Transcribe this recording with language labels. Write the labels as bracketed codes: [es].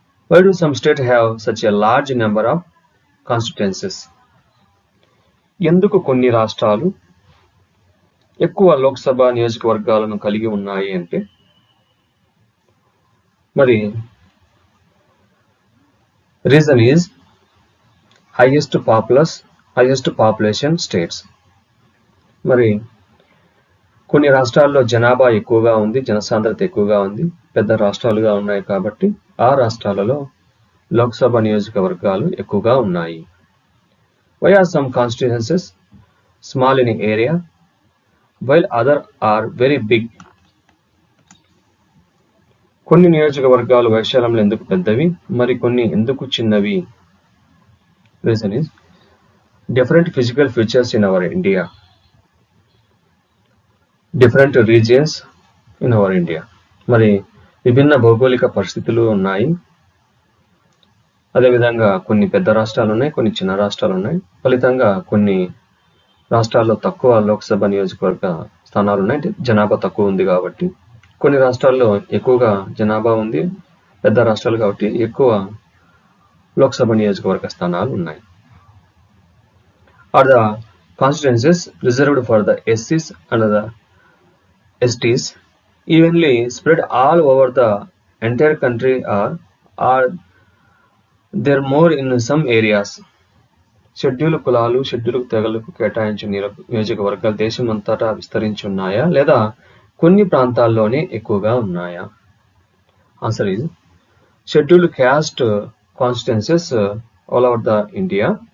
[en] Why do some states have such a large number of constituencies? [te] ఎందుకు కొన్ని రాష్ట్రాలు ఎక్కువ లోక్సభ నియోజకవర్గాలను కలిగి ఉన్నాయి అంటే మరి [en] Reason is highest population states. [te] మరి కొన్ని రాష్ట్రాల్లో జనాభా ఎక్కువగా ఉంది, జనసాంద్రత ఎక్కువగా ఉంది, పెద్ద రాష్ట్రాలుగా ఉన్నాయి కాబట్టి ఆ రాష్ట్రాలలో లోక్సభ నియోజకవర్గాలు ఎక్కువగా ఉన్నాయి. [en] Why are some constituencies small in area while other are very big? [te] కొన్ని నియోజకవర్గాలు వైశాల్యంలో ఎందుకు పెద్దవి, మరి కొన్ని ఎందుకు చిన్నవి? [en] Reason is different physical features in our India, different regions in our India. [te] మరి విభిన్న భౌగోళిక పరిస్థితులు ఉన్నాయి. అదేవిధంగా కొన్ని పెద్ద రాష్ట్రాలు ఉన్నాయి, కొన్ని చిన్న రాష్ట్రాలు ఉన్నాయి. ఫలితంగా కొన్ని రాష్ట్రాల్లో తక్కువ లోక్సభ నియోజకవర్గ స్థానాలు ఉన్నాయి, జనాభా తక్కువ ఉంది కాబట్టి. కొన్ని రాష్ట్రాల్లో ఎక్కువగా జనాభా ఉంది, పెద్ద రాష్ట్రాలు కాబట్టి ఎక్కువ లోక్సభ నియోజకవర్గ స్థానాలు ఉన్నాయి. [en] Are the constituencies reserved for the SCs and the STs evenly spread all over the entire country, or are there more in some areas? [te] Schedule కులాలు, షెడ్యూల్ తెగలకు కేటాయించిన నియోజకవర్గాలు దేశమంతటా విస్తరించి ఉన్నాయా లేదా కొన్ని ప్రాంతాల్లోనే ఎక్కువగా ఉన్నాయా? [en] Answer is scheduled caste constituencies all over the India.